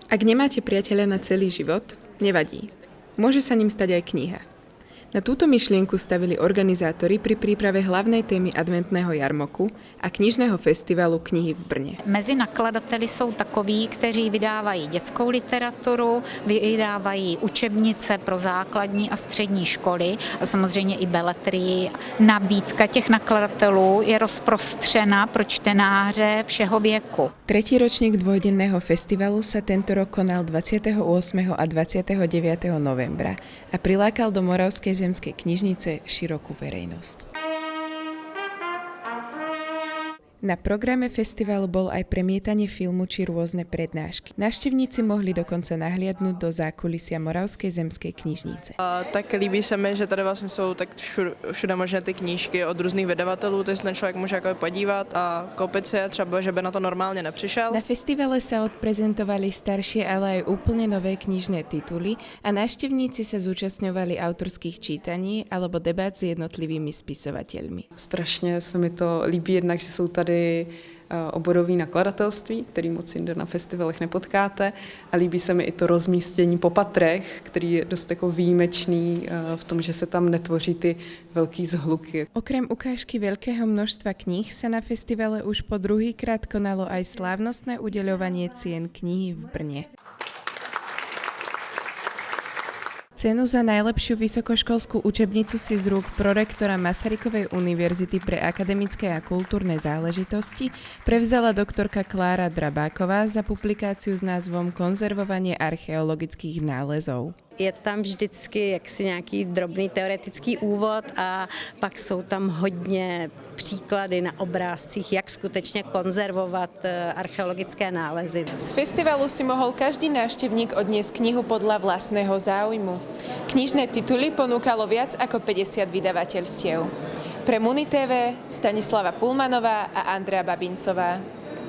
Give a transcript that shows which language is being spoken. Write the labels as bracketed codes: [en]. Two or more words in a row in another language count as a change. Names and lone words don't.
[sk] Ak nemáte priateľa na celý život, nevadí. Môže sa ním stať aj kniha. Na túto myšlienku stavili organizátori pri príprave hlavnej témy adventného jarmoku a knižného festivalu knihy v Brně. [cs] Mezi nakladateli jsou takoví, kteří vydávají dětskou literaturu, vydávají učebnice pro základní a střední školy a samozřejmě i beletrii. Nabídka těch nakladatelů je rozprostřena pro čtenáře všeho věku. [sk] Tretí ročník dvojdenného festivalu sa tento rok konal 28. a 29. novembra a prilákal do Moravskej zemskej knižnice širokú verejnosť. Na programe festivalu bol aj premietanie filmu či rôzne prednášky. Návštevníci mohli dokonca nahliadnúť do zákulisia Moravskej zemskej knižnice. [cs] Tak líbí se mi, že tady vlastně jsou tak všude možné ty knížky od různých vydavatelů, takže ten člověk může jako podívat a koupit si je, třeba, že by na to normálně nepřišel. [sk] Na festivale sa odprezentovali staršie, ale aj úplne nové knižné tituly a návštevníci sa zúčastňovali autorských čítaní alebo debát s jednotlivými spisovateľmi. [cs] Strašně se mi to líbí jednak, že jsou tady oborový nakladatelství, který moc jinde na festivalech nepotkáte, a líbí se mi i to rozmístění po patrech, který je dost jako výjimečný v tom, že se tam netvoří ty velký zhluky. [sk] Okrem ukážky veľkého množstva kníh sa na festivale už po druhýkrát konalo aj slávnostné udeľovanie cien knihy v Brne. Cenu za najlepšiu vysokoškolskú učebnicu si z rúk prorektora Masarykovej univerzity pre akademické a kultúrne záležitosti prevzala doktorka Klára Drabáková za publikáciu s názvom Konzervovanie archeologických nálezov. [cs] Je tam vždycky jaksi nějaký drobný teoretický úvod a pak jsou tam hodně příklady na obrázcích, jak skutečně konzervovat archeologické nálezy. [sk] Z festivalu si mohol každý návštevník odniesť knihu podľa vlastného záujmu. Knižné tituly ponúkalo viac ako 50 vydavateľstiev. Pre Muni TV Stanislava Pulmanová a Andrea Babincová.